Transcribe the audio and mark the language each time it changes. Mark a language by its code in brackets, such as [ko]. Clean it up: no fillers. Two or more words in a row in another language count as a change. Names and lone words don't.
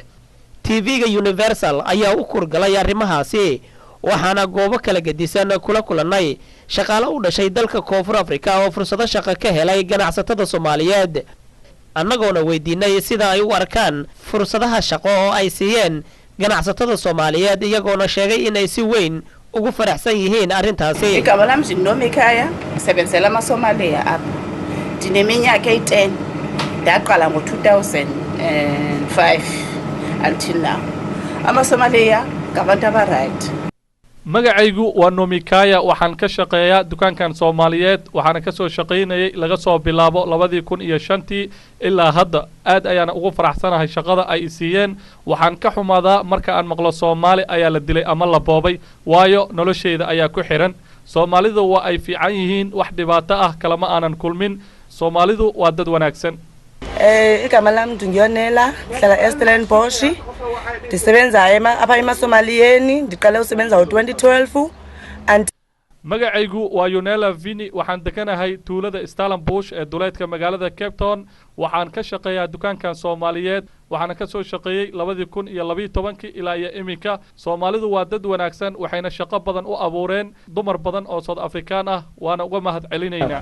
[so] TV-ga Universal ayaa u kurgalay arrimahaasi, waxaana goobo kala gedisan kula kulanay shaqaale u dhashay dalka Koonfur Afrika oo fursado shaqo ka helay ganacsatada Soomaaliyeed. annagoona weydiinay sida ay u arkaan fursadaha shaqo oo ay siiyeen ganacsatada Soomaaliyeed, iyagoona sheegay in ay si weyn ugu faraxsan yihiin arrintaasi. [xh] Igama lami Nomikaya, sebenzela amaSoomaaliya apha. Ndineminyaka 10. Ndaqala ngo-2005 [en] until now. [xh] amaSoomaaliya ngabantu abaright. [so] magacaygu waa Nomikaya, waxaan ka shaqeeyaa dukaankan Soomaaliyeed, waxaan ka soo shaqeynayay laga soo bilaabo 2005 ilaa hadda. aad ayaan ugu faraxsanahay shaqada ay siiyeen. waxaan ka xumaadaa marka aan maqlo Soomaali ayaa la dilay ama la boobay, waayo nolosheyda ayaa ku xiran. Soomaalidu waa ay fiican yihiin, wax dhibaato ah kalama aanan kulmin. Soomaalidu waa dad wanaagsan. [xh] Igama lami Ndungiyonela, hlala eStellenbosch. Ndisebenza apha emaSomaliyeni, ndiqale usebenza ngo-2012 and [so] magacaygu waa Yonela Vini, waxaan deganahay tuulada Stellenbosch ee duleedka magaalada Cape Town. waxaan ka shaqeeyaa dukaankan Soomaaliyeed, waxaan ka soo shaqeeyay 2012 ilaa iminka. Soomaalidu waa dad wanaagsan, waxayna shaqo badan u abuureen dumar badan oo South African ah, waana uga mahadcelinaynaa.